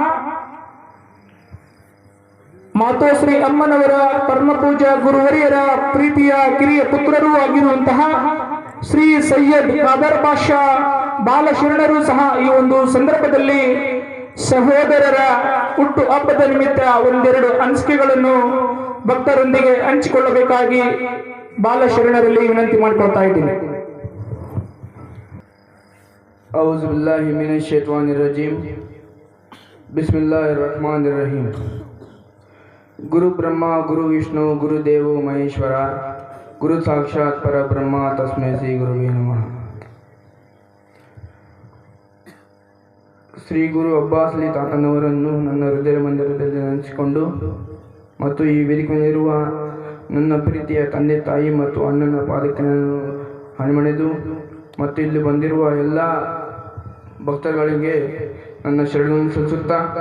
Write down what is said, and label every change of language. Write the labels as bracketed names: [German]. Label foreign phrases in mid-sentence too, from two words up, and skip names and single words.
[Kannada] ಮಾತೋಶ್ರೀ ಅಮ್ಮನವರ ಪರಮಪೂಜಾ ಗುರುವರಿಯರ ಪ್ರೀತಿಯ ಕಿರಿಯ ಪುತ್ರರೂ ಆಗಿರುವಂತಹ ಶ್ರೀ ಸೈಯದ್ ಖಾದರ್ ಬಾಷಾ ಬಾಲಶರಣರು ಸಹ ಈ ಒಂದು ಸಂದರ್ಭದಲ್ಲಿ ಸಹೋದರರ ಹುಟ್ಟು ಹಬ್ಬದ ನಿಮಿತ್ತ ಒಂದೆರಡು ಅನಿಸಿಕೆಗಳನ್ನು ಭಕ್ತರೊಂದಿಗೆ ಹಂಚಿಕೊಳ್ಳಬೇಕಾಗಿ ಬಾಲಶರಣರಲ್ಲಿ ವಿನಂತಿ ಮಾಡಿಕೊಳ್ತಾ ಇದ್ದೀನಿ. [Arabic] أعوذ بالله من الشيطان الرجيم بسم الله الرحمن الرحيم. [Sanskrit] गुरु ब्रह्मा गुरु विष्णु गुरु देवो महेश्वर गुरु साक्षात परब्रह्म तस्मै ಶ್ರೀ ಗುರುವೇ ನಮಃ। [Kannada] ಶ್ರೀ ಗುರು ಅಬ್ಬಾಸ್ ಅಲಿ ತಾತನವರನ್ನು ನನ್ನ ಹೃದಯ ಮಂದಿರದಲ್ಲಿ ನೆನೆಸಿಕೊಂಡು ಮತ್ತು ಈ ವೇದಿಕೆಯಲ್ಲಿರುವ ನನ್ನ ಪ್ರೀತಿಯ ತಂದೆ ತಾಯಿ ಮತ್ತು ಅಣ್ಣನ ಪಾದಕ್ಕೆ ನಾನು ಹಣಿಮಣಿದು ಮತ್ತು ಇಲ್ಲಿ ಬಂದಿರುವ ಎಲ್ಲ ಭಕ್ತರುಗಳಿಗೆ ನನ್ನ ಶರಣನ್ನು ಸಲ್ಲಿಸುತ್ತಾ